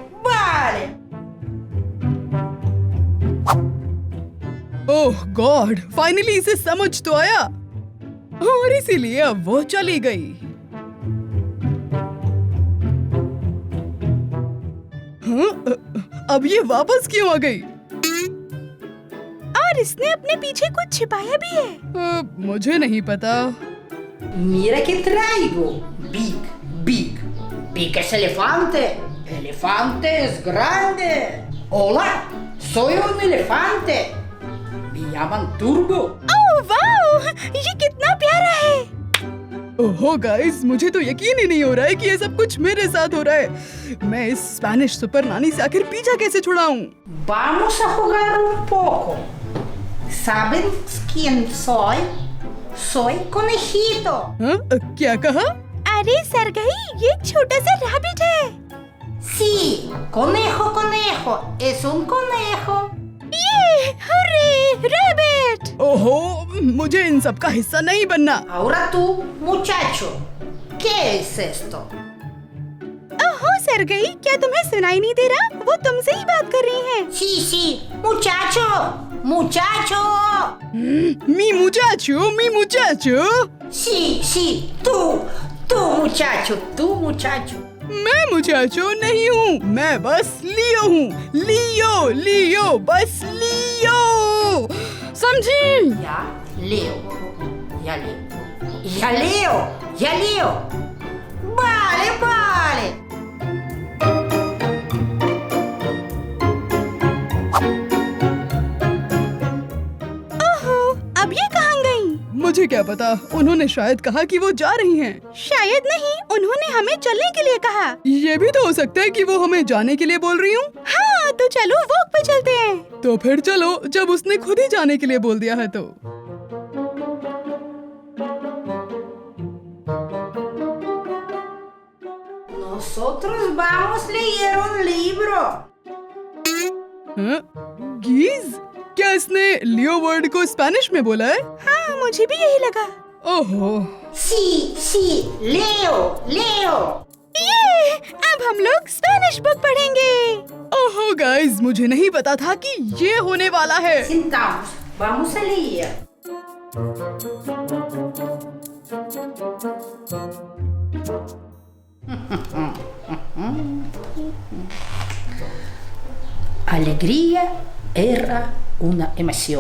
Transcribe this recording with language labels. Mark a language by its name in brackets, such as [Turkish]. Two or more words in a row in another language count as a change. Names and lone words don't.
[English] oh God, [Hindi] फाइनली इसे समझ तो आया और इसीलिए अब वो चली गई। हाँ, अब ये वापस क्यों आ गई? और इसने अपने पीछे कुछ छिपाया भी है। मुझे नहीं पता। [Spanish] Mira que traigo. Big. Big es elefante. Elefante es grande. Hola, soy un elefante. Me llaman Turbo. [Hindi] ओह वाह, ये कितना प्यारा है। ओहो गाइस, मुझे तो यकीन ही नहीं हो रहा है कि ये सब कुछ मेरे साथ हो रहा है। मैं इस स्पेनिश सुपर नानी से आखिर पीछा कैसे छुड़ाऊं? [Spanish] Vamos a jugar un poco. ¿Saben quién soy? soy conejito. [Hindi] हाँ, क्या कहा? अरे सरगई, ये एक छोटा सा रैबिट है। [Spanish] Sí, conejo, conejo, es un conejo. [Hindi] ये [English] hooray, rabbit. [Hindi] ओहो, मुझे इन सब का हिस्सा नहीं बनना। [Spanish] Ahora tú, muchacho, ¿qué es esto? [Hindi] ओहो सरगई, क्या तुम्हें सुनाई नहीं दे रहा? वो तुमसे ही बात कर रही हैं। [Spanish] Sí, sí, muchacho, muchacho. mi muchacho. Sí, sí, tú, muchacho, tú, muchacho. [Hindi] मैं मुचाचो नहीं हूँ, मैं बस लियो हूँ। लियो, बस लियो। समझी? [Spanish] Ya leo, ya leo, ya leo, ya leo. Vale, vale. [Hindi] ओहो, अब ये कहाँ गई? मुझे क्या पता, उन्होंने शायद कहा कि वो जा रही हैं। शायद नहीं, उन्होंने हमें चलने के लिए कहा। ये भी तो हो सकता है कि वो हमें जाने के लिए बोल रही हूँ। हाँ, तो चलो वॉक पे चलते हैं। तो फिर चलो, जब उसने खुद ही जाने के लिए बोल दिया है तो। [Spanish] Nosotros vamos a leer un libro. [Hindi] हाँ? गीज, क्या इसने लियो वर्ड को स्पेनिश में बोला है? हाँ, मुझे भी यही लगा। ओहो, [Spanish] Sí, sí, leo, leo. [Hindi] ये, अब हम लोग [English] Spanish book [Hindi] पढ़ेंगे। ओहो गाइस, मुझे नहीं पता था कि ये होने वाला है। [Spanish] Sentamos, vamos a leer. Alegría era una emoción.